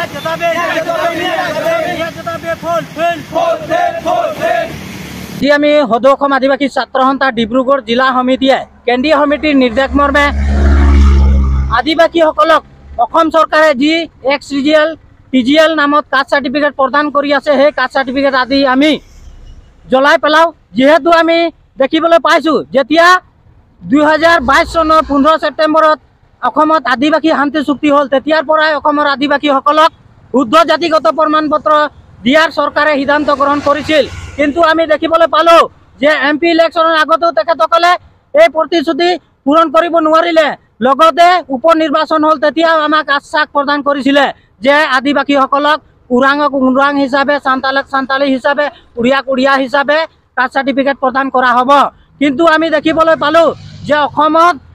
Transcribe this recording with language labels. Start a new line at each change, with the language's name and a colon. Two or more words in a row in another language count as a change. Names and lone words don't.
Assamese: জী আমি সদৌ অসম আদিবাসী ছাত্ৰ সন্থা ডিব্ৰুগড় জিলা সমিতিয়ে কেন্দ্ৰীয় সমিতিৰ নিৰ্দেশ মৰ্মে আদিবাসী চৰকাৰে জী XCGL TGL নামত
English: caste certificate
Assamese: প্ৰদান কৰি আছে এই
English: caste certificate
Assamese: আদি আমি জ্বলাই পেলাওঁ যিহেতু আমি দেখিবলৈ পাইছোঁ যেতিয়া 2022 চনৰ 15 ছেপ্টেম্বৰত অসমত আদিবাসী শান্তি চুক্তি হ'ল তেতিয়াৰ পৰা অসমৰ আদিবাসীসকলক শুদ্ধ জাতিগত প্ৰমাণপত্ৰ দিয়াৰ চৰকাৰে সিদ্ধান্ত গ্ৰহণ কৰিছিল কিন্তু আমি দেখিবলৈ পালোঁ যে MP ইলেকশ্বনৰ আগতো তেখেতসকলে এই প্ৰতিশ্ৰুতি পূৰণ কৰিব নোৱাৰিলে লগতে উপ নিৰ্বাচন হল তেতিয়া আমাক আশ্বাস প্ৰদান কৰিছিলে যে আদিবাসীসকলক উৰাঙক উৰাং হিচাপে সান্তালক সান্তালী হিচাপে উৰিয়াক উৰিয়া হিচাপে কাষ্ট সাৰ্টিফিকেট প্ৰদান কৰা হ'ব কিন্তু আমি দেখিবলৈ পালো যে অসমত